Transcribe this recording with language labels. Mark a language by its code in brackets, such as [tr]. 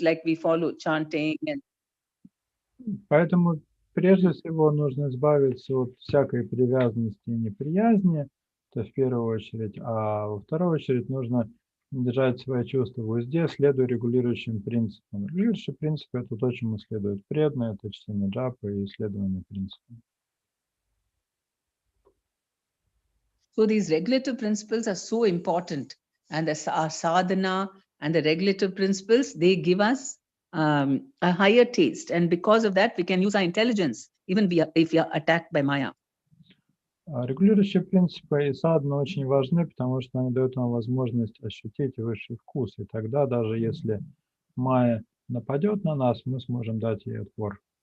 [en] Like we follow chanting and. [ru] Поэтому прежде всего нужно избавиться от всякой привязанности и неприязни, это в первую очередь, а во вторую очередь нужно держать свои чувства в узде, следуя регулирующим принципам. Регулирующие принципы – это то, чему следует преданные, это чтение джапы и исследование принципов. [en] So these regulative principles are so important, and our sadhana and the regulative principles, they give us a higher taste, and because of that we can use our intelligence even if we are attacked by Maya. [ru] Регулирующие принципы и садхана очень важны, потому что они дают нам возможность ощутить высший вкус, и тогда даже если Майя нападет на нас, мы сможем дать ей отпор.